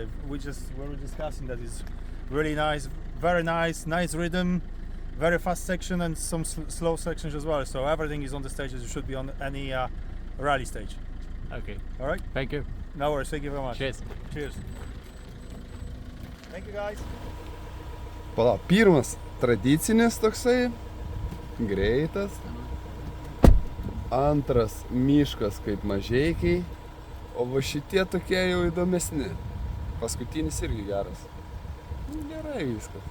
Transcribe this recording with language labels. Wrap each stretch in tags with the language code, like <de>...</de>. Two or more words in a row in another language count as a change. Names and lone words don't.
<en>We were discussing that it's really nice, very nice rhythm, very fast section and some slow sections as well. So everything is on the stages. You should be on any rally stage. Okay. All right? Thank you. No worries. Thank you very much. Cheers. Cheers. Thank you, guys.</en> <lt>Palauk, pirmas tradicinis toksai, greitas. Antras miškas kaip mažeikiai, o va šitie tokie jau įdomesni. Paskutinis irgi geras. Gerai viskas.</lt>